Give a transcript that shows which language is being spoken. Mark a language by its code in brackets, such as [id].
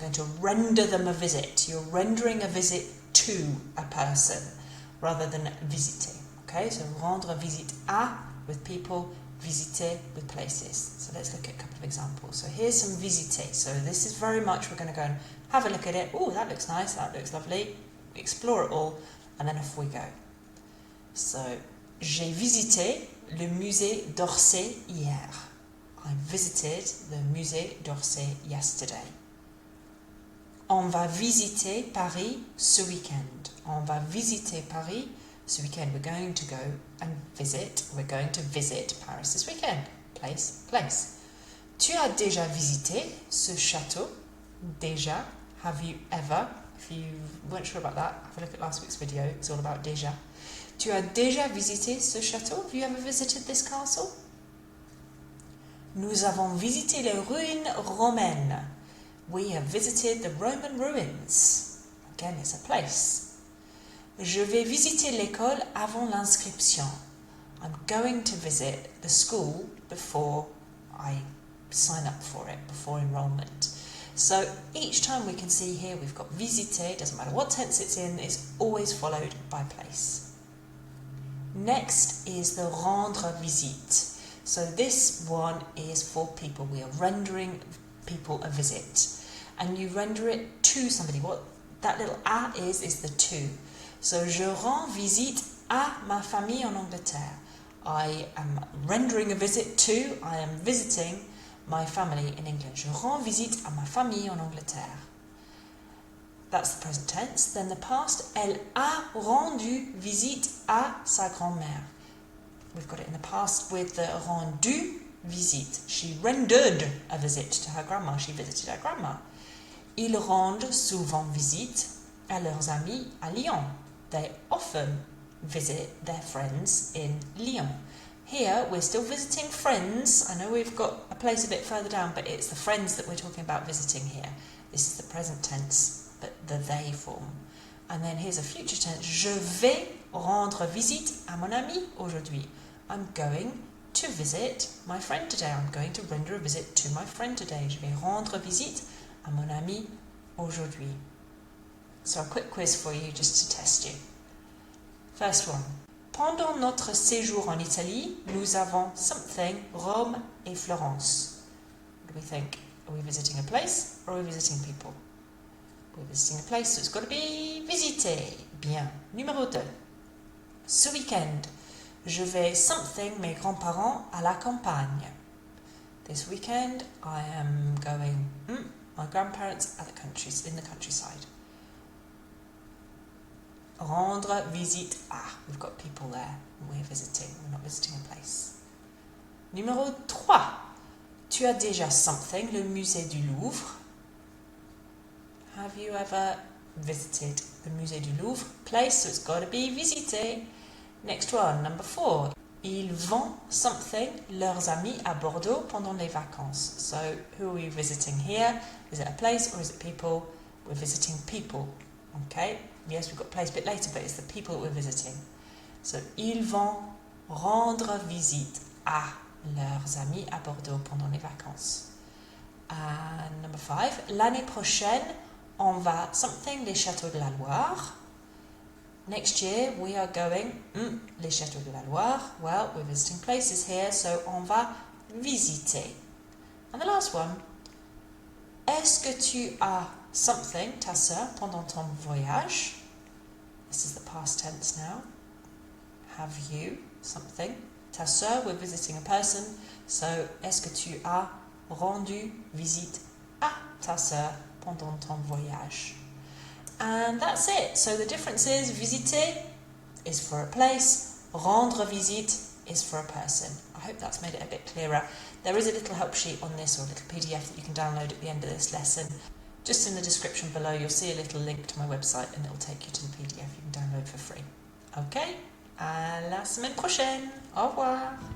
[en] I'm going to render them a visit. You're rendering a visit to a person rather than visiter. Okay, so rendre visite à with people, visiter with places. So let's look at a couple of examples. So here's some visiter. So this is very much, we're going to go and have a look at it. Oh, that looks nice, that looks lovely. Explore it all, and then off we go. [fr] So, j'ai visité le musée d'Orsay hier. [en] I visited the musée d'Orsay yesterday. [fr] On va visiter Paris ce weekend. On va visiter Paris ce weekend. [en] We're going to go and visit. We're going to visit Paris this weekend. Place, place. [fr] Tu as déjà visité ce château? Déjà. [en] Have you ever? If you weren't sure about that, have a look at last week's video. It's all about déjà. [fr] Tu as déjà visité ce château? [en] Have you ever visited this castle? [fr] Nous avons visité les ruines romaines. [en] We have visited the Roman ruins. Again, it's a place. [fr] Je vais visiter l'école avant l'inscription. [en] I'm going to visit the school before I sign up for it, before enrollment. So each time we can see here we've got visiter, it doesn't matter what tense it's in, it's always followed by place. Next is the rendre visite. So this one is for people. We are rendering people a visit. And you render it to somebody. What that little a is the to. [fr] So, je rends visite à ma famille en Angleterre. [en] I am rendering a visit to, I am visiting my family in England. [fr] Je rends visite à ma famille en Angleterre. [en] That's the present tense. Then the past, [fr] elle a rendu visite à sa grand-mère. [en] We've got it in the past with the rendu visite. She rendered a visit to her grandma. She visited her grandma. [fr] Ils rendent souvent visite à leurs amis à Lyon. [en] They often visit their friends in Lyon. Here, we're still visiting friends. I know we've got a place a bit further down, but it's the friends that we're talking about visiting here. This is the present tense, but the they form. And then here's a future tense. [fr] Je vais rendre visite à mon ami aujourd'hui. [en] I'm going to visit my friend today. I'm going to render a visit to my friend today. [fr] Je vais rendre visite à mon ami aujourd'hui. [en] So a quick quiz for you just to test you. First one. Pendant notre séjour en Italie, nous avons something Rome et Florence. What do we think? Are we visiting a place or are we visiting people? We're visiting a place, so it's got to be visiter. [fr] Bien. Numéro 2. Ce week-end, je vais something mes grands-parents à la campagne. [en] This weekend, I am going my grandparents at in the countryside. Rendre visite à. We've got people there. We're visiting. We're not visiting a place. [fr] Numéro 3. Tu as déjà something, le musée du Louvre. [en] Have you ever visited the musée du Louvre? Place, so it's got to be visiter. Next one, number 4. [fr] Ils vont something, leurs amis à Bordeaux pendant les vacances. [en] So, who are we visiting here? Is it a place or is it people? We're visiting people. Okay? Yes, we've got place a bit later, but it's the people that we're visiting. [fr] So, ils vont rendre visite à leurs amis à Bordeaux pendant les vacances. [en] And number 5. [fr] L'année prochaine, on va something les châteaux de la Loire. [en] Next year, we are going les châteaux de la Loire. Well, we're visiting places here, so on va visiter. And the last one, [fr] est-ce que tu as something, ta sœur, pendant ton voyage? [en] This is the past tense now. Have you something? [fr] Ta sœur, [en] we're visiting a person, [fr] so est-ce que tu as rendu visite à ta sœur pendant ton voyage? [en] And that's it. So the difference is visiter is for a place, rendre visite is for a person. I hope that's made it a bit clearer. There is a little help sheet on this, or a little PDF that you can download at the end of this lesson. Just in the description below, you'll see a little link to my website and it'll take you to the PDF you can download for free. Okay, [fr] à la semaine prochaine. Au revoir.